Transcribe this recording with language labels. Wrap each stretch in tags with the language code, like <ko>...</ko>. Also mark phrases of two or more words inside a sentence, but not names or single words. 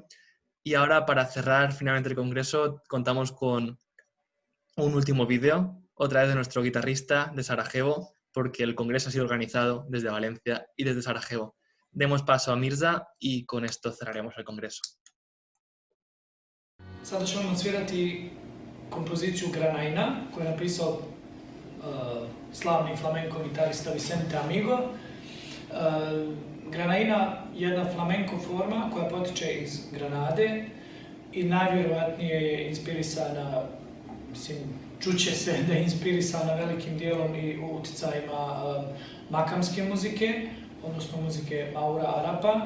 <es>Y ahora, para cerrar finalmente el congreso, contamos con un último vídeo, otra vez de nuestro guitarrista de Sarajevo, porque el congreso ha sido organizado desde Valencia y desde Sarajevo. Demos paso a Mirza y con esto cerraremos el congreso.</es> <bs>Sada ćemo odsvirati kompoziciju Granaina, koju je napisao slavni flamenko gitarista Vicente Amigo. Granaina je jedna flamenko forma koja potiče iz Granade i najvjerovatnije je inspirisana, mislim, čuće se da je inspirisana velikim dijelom i utjecajima makamske muzike, odnosno muzike Maura Arapa.</bs>